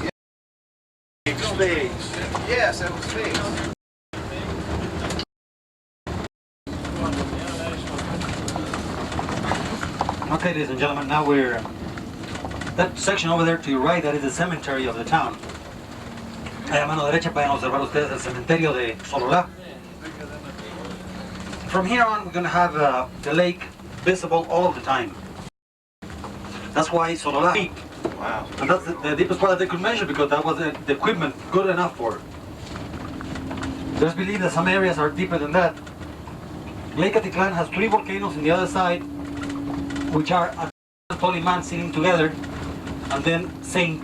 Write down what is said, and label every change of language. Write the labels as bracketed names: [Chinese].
[English] Yeah. Figs. Yes, that was figs. Okay, ladies and gentlemen, now we're... That section over there to your right, that is the cemetery of the town. [Spanish] A mano derecha pueden observar ustedes el cementerio de Sololá. [English] From here on, we're going to have the lake visible all the time. That's why Sololá deep. Wow. And that's the deepest part that they could measure because that was the equipment good enough for it. There's belief that some areas are deeper than that. Lake Atitlán has 3 volcanoes on the other side, which are a Toliman sitting together, and then St.